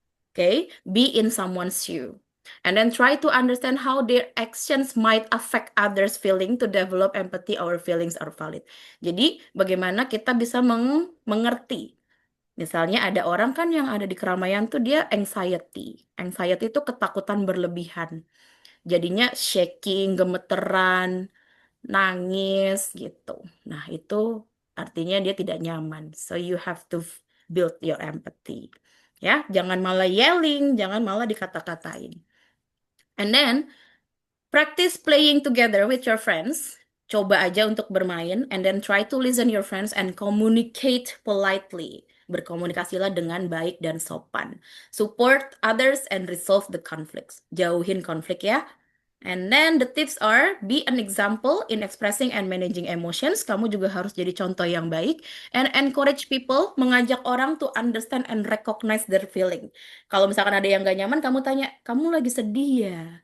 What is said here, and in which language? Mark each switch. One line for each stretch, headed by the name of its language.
English: Okay, be in someone's shoe. And then try to understand how their actions might affect others' feeling to develop empathy. Our feelings are valid.
Indonesian: Jadi bagaimana kita bisa mengerti. Misalnya ada orang kan yang ada di keramaian tuh dia anxiety. Anxiety itu ketakutan berlebihan. Jadinya shaking, gemeteran, nangis gitu. Nah, itu artinya dia tidak nyaman.
English: So you have to build your empathy.
Indonesian: Ya, jangan malah yelling, jangan malah dikata-katain.
English: And then practice playing together with your friends.
Indonesian: Coba aja untuk bermain
English: and then try to listen your friends and communicate politely.
Indonesian: Berkomunikasilah dengan baik dan sopan.
English: Support others and resolve the conflicts.
Indonesian: Jauhin konflik ya.
English: And then the tips are be an example in expressing and managing emotions.
Indonesian: Kamu juga harus jadi contoh yang baik.
English: And encourage people,
Indonesian: mengajak orang
English: to understand and recognize their feeling.
Indonesian: Kalau misalkan ada yang gak nyaman, kamu tanya, kamu lagi sedih ya?